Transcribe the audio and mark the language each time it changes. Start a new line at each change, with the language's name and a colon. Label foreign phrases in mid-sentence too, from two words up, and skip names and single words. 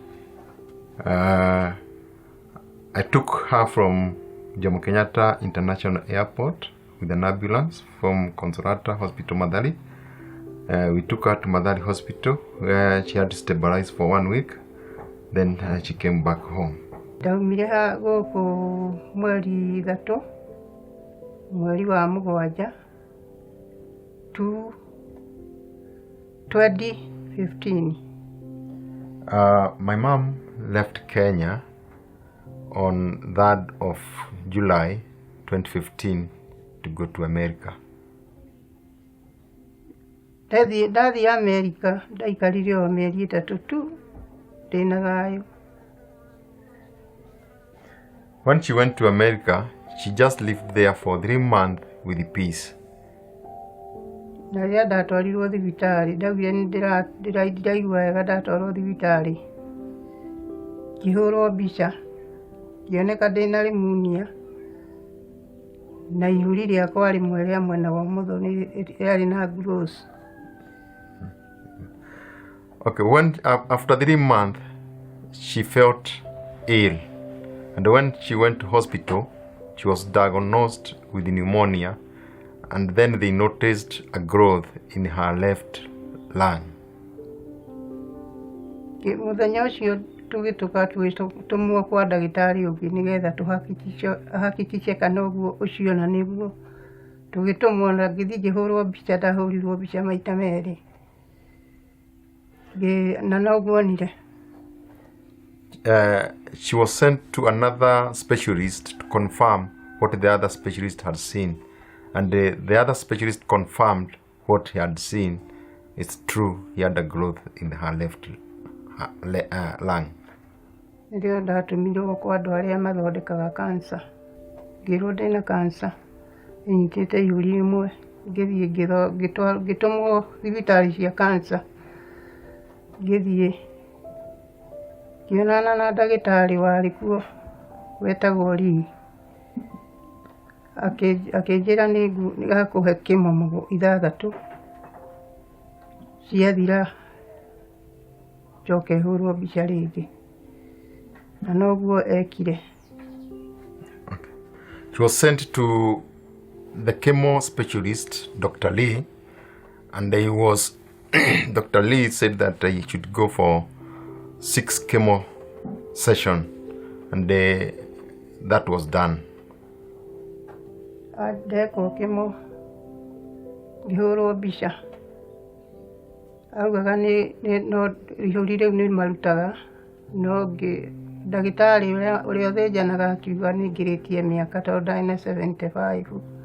English: I took her from Jomo Kenyatta International Airport with an ambulance from Consolata Hospital Mathari. We took her to Mathari Hospital where she had to stabilize for 1 week. Then she came back home.
Kikuyu: Ndaumire ha gũkũ mweri 3 mweri wa Mũgwanja 2015.
English: My mom left Kenya on 3rd of July 2015 to go to America.
Kikuyu: Ndathi America, ndaikarire o mĩeri 3 tu ndĩna thayũ.
English: When she went to America, she just lived there for 3 months with peace.
Kikuyu: Na rĩrĩa ndatwarirwo thibitarĩ, ndaugire ndĩraigua wega ndatwarwo thibitarĩ. Ngĩhũrwo mbica, ngĩoneka ndĩna pneumonia, na ihuri rĩakwa rĩmwe rĩa mwena wa ũmotho rĩarĩ na growth.
English: Okay, after 3 months, she felt ill. And when she went to hospital, she was diagnosed with pneumonia, and then they noticed a growth in her left lung.
Kikuyu: Mũthenya ũcio tũgĩtũka tũmwo kwa ndagĩtarĩ ũngĩ nĩgetha tũhakikiche kana ũguo ũcio na nĩguo. Tũgĩtũmwo na ngĩthiĩ ngĩhũrwo mbica, ndahũrirwo mbica maita merĩ. Na noguo nire.
English: She was sent to another specialist to confirm what the other specialist had seen, and the other specialist confirmed what he had seen. It's true, he had a growth in her left lung.
Kikuyu: Ndio ndatũmirwo kwa andũ arĩa mathondekaga cancer. Ngĩrwo ndĩna cancer, nyitĩte ihuri rimwe, ngĩthiĩ ngĩtũmwo thibitarĩ cia cancer. Ngĩthiĩ ngĩonana na ndagĩtarĩ warĩ kuo wetagwo Lee. Akĩnjĩra nĩgakũhe kĩmo 6 ciathira njoke hũrwo mbica rĩngĩ. Na noguo ekire.
English: She was sent to the chemo specialist, Dr. Lee, and Dr. Lee said that he should go for 6 chemo sessions, and that was done.
Kikuyu: Ndekwo kĩmo ngĩhũrwo mbica, augaga no ihũri rĩu nĩ marutaga, no ndagĩtarĩ ũrĩa ũthĩnjanaga akiuga nĩ ngĩrĩtie mĩaka tondũ ndarĩ na 75.